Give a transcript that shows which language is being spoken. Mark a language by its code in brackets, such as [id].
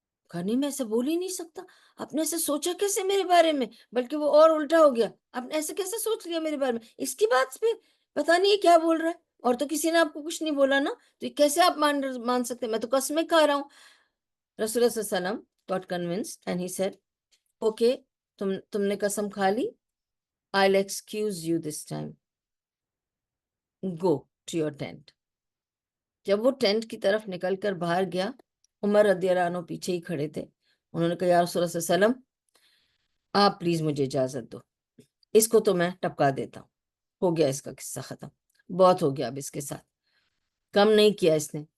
[ur] کہا نہیں میں ایسے بول ہی نہیں سکتا، آپ نے ایسے سوچا کیسے میرے بارے میں، بلکہ وہ اور الٹا ہو گیا، آپ نے ایسے کیسے سوچ لیا میرے بارے میں، اس کی بات پہ پتہ نہیں کیا بول رہا ہے، اور تو کسی نے آپ کو کچھ نہیں بولا نا، تو یہ کیسے آپ مان سکتے ہیں، میں تو قسمیں کھا رہا ہوں. [en] رسول اللہ صلی اللہ علیہ وسلم got convinced and he said okay [ur] تم نے قسم کھا لی، [en] I'll excuse you this time, go to your tent. [ur] جب وہ ٹینٹ کی طرف نکل کر باہر گیا، عمر رضی اللہ عنہ پیچھے ہی کھڑے تھے. انہوں نے کہا یا رسول اللہ صلی اللہ علیہ وسلم آپ پلیز مجھے اجازت دو، اس کو تو میں ٹپکا دیتا ہوں، ہو گیا اس کا قصہ ختم، بہت ہو گیا اب اس کے ساتھ، کم نہیں کیا اس نے.